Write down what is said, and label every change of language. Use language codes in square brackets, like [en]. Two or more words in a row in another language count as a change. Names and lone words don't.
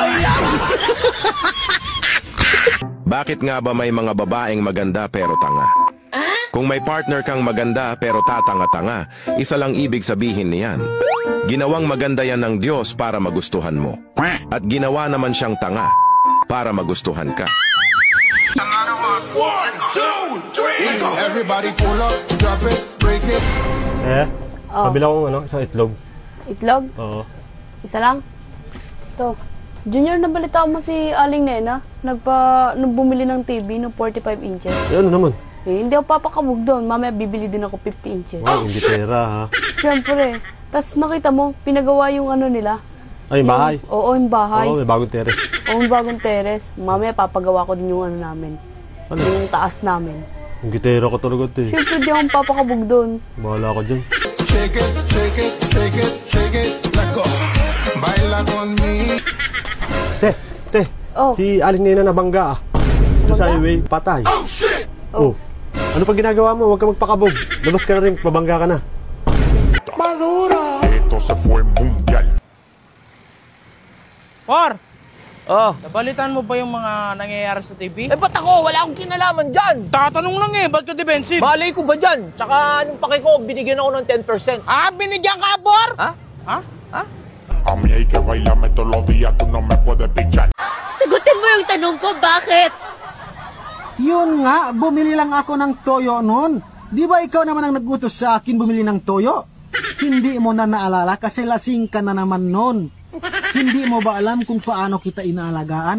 [tl] Bakit nga ba may mga babaeng maganda pero tanga? Kung may partner kang maganda pero tatanga-tanga, isa lang ibig sabihin niyan. Ginawang maganda yan ng Diyos para magustuhan mo. At ginawa naman siyang tanga para magustuhan ka. [en] 1, 2, 3, go! Everybody pull up, drop it, break it. [tl] Pabila ko isang itlog. Itlog? Oo. Isa lang? Ito. Junior, nabalita mo si Aling Nena? Nung bumili ng TV ng 45 inches. Ano naman? Hindi ako papakabog doon. Mamaya bibili din ako 50 inches. Wow, hindi pera ha. Siyempre. Tapos nakita mo, pinagawa yung nila. Ay, yung bahay? Oo, yung bahay. Oo, may bagong teres. Oo, may bagong teres. Mamaya papagawa ko din yung namin. Ano? Yung taas namin. Yung gitera ko talaga ito eh. Siyempre, di akong papakabog doon. Bahala ka dyan. [en] Shake it, shake it, shake it, shake it, let go. [es] Baila con me. Te, [tl] si Aling Nena nabangga Ito sa highway, patay. [en] Oh, shit! [tl] Oh. Ano pa ginagawa mo? Huwag ka magpakabog. Labas ka na rin, mabangga ka na. [es] Madura. Ito se fue mundial. Por! [tl] Nabalitaan mo ba yung mga nangyayari sa TV? Ba't ako? Wala akong kinalaman dyan. Tatanong lang ba't ka defensive? Malay ko ba dyan? Tsaka anong pake ko, binigyan ako ng 10%. Binigyan ka, [es] Por? A mí hay que bailarme todos los días, tú no me puedes pichar. [tl] Sagutin mo yung tanong ko, bakit? Yun nga, bumili lang ako ng toyo noon. Di ba ikaw naman ang nagutos sa akin bumili ng toyo? Hindi mo na naalala kasi lasing ka na naman noon. Hindi mo ba alam kung paano kita inaalagaan?